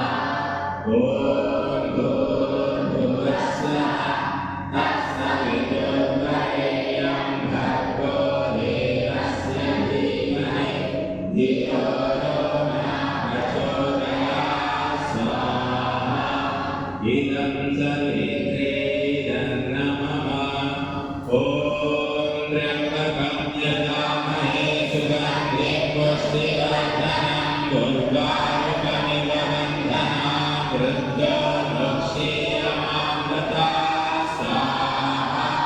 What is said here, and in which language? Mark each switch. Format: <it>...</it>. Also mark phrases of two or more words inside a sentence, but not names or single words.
<sa>ఓం భూర్భువస్సః తత్సవితుర్వరేణ్యం భర్గో దేవస్య ధీమహి ధియో యో నః ప్రచోదయాత్ స్వాహా. ఇదం సవిత్రే ఇదం నమః. ఓం త్ర్యంబకం యజామహే సుగంధిం పుష్టివర్ధనం ఉర్వారుకమివ బంధనాన్ మృత్యోర్ముక్షీయమామృతా స్వాహా.</sa>